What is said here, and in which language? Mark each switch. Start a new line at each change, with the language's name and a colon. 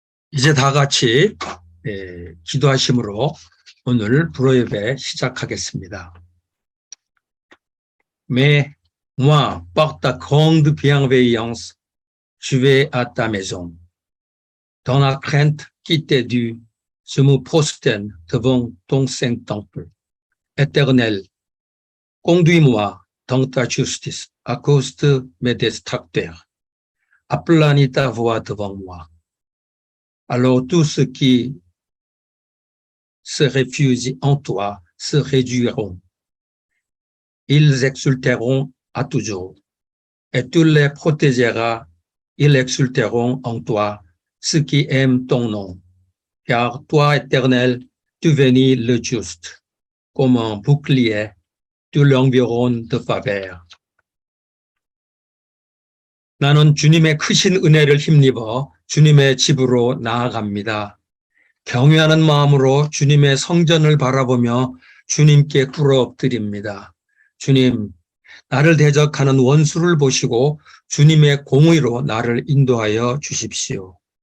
Korean: 이제 다 같이 기도하심으로 오늘 불어예배 시작하겠습니다.
French: Mais moi, par ta grande bienveillance, je vais à ta maison. Dans la crainte qui t'est due, je me prosterne devant ton saint temple. Éternel, conduis-moi dans ta justice à cause de mes détracteurs. Aplanis ta voix devant moi. Alors tous ceux qui se réfugient en toi se réduiront. Ils exulteront à toujours. Et tu les protégeras. Ils exulteront en toi, ceux qui aiment ton nom. Car toi, Éternel, tu bénis le juste. Comme un bouclier, tu l'environnes de faveur.
Korean: 나는 주님의 크신 은혜를 힘입어 주님의 집으로 나아갑니다. 경외하는 마음으로 주님의 성전을 바라보며 주님께 꿇어엎드립니다. 주님, 나를 대적하는 원수를 보시고 주님의 공의로 나를 인도하여 주십시오.